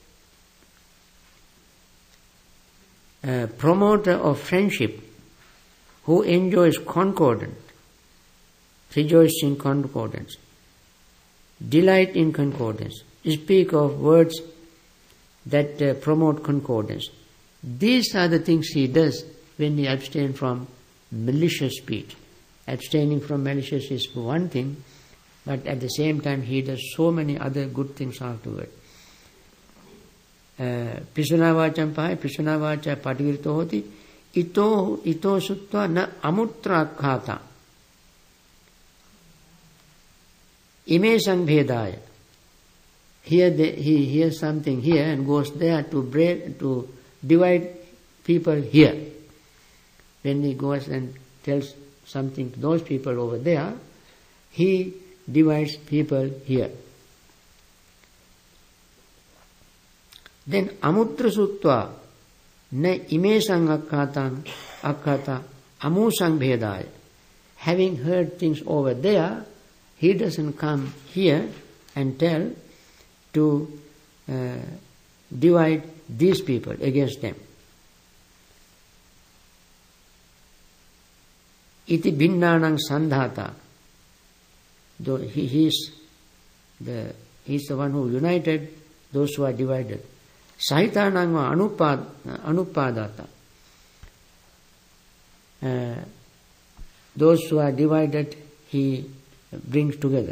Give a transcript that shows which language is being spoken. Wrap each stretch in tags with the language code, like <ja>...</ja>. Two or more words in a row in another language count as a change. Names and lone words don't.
<en>A promoter of friendship who enjoys concordance, rejoices in concordance, delight in concordance, speak of words that promote concordance. These are the things he does when he abstains from malicious speech. Abstaining from malicious is one thing, but at the same time he does so many other good things afterward.</en> <pi>Pisuna vacham pahaya, pisuna vacha pativirto hoti, ito sutta na amutra khata. Ime sanbhedaya.</pi> <en>Here he hears something here and goes there to divide people here. When he goes and tells something to those people over there, he divides people here. Then</en> <pi>amutra sutta na imesang akkata amusang bhedaya.</pi> <en>Having heard things over there, he doesn't come here and tell to divide these people against them.</en> <pi>Iti bhinnanang sandhata.</pi> <en>Though he's the one who united those who are divided.</en> <pi>Sahitanang anupadata.</pi> <en>Those who are divided, he brings together.</en>